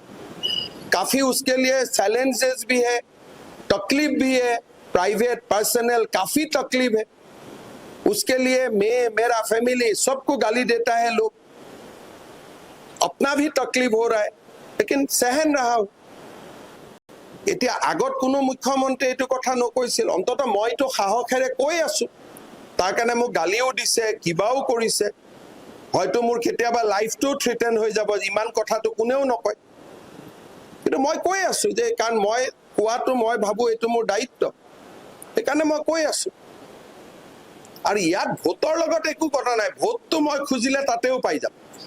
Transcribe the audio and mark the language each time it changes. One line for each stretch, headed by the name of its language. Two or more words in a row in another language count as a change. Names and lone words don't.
Hindi: काफी उसके लिए चैलेंजेस भी है तकलीफ भी है
English: private personal
Hindi: काफी तकलीफ है उसके लिए मैं मेरा फैमिली सबको गाली देता है लोग अपना भी तकलीफ हो रहा है लेकिन सहन रहा हूं।
Assamese: এতিয়া আগত কোনো মুখ্যমন্ত্ৰী এইটো কথা নকৈছিল অন্তত মইতো সাহসেৰে কৈ আছো তাৰ কাৰণে মোক গালিও দিছে কিবাও কৰিছে হয়তো মোৰ কেতিয়াবা লাইফটো থ্ৰেটেন হৈ যাব ইমান কথাটো কোনেও নকয় কিন্তু মই কৈ আছো যে কাৰণ মই কোৱাটো মই ভাবো এইটো মোৰ দায়িত্ব সেইকাৰণে মই কৈ আছো আৰু ইয়াত ভোটৰ লগত একো কথা নাই ভোটটো মই খুজিলে তাতেও পাই যাম।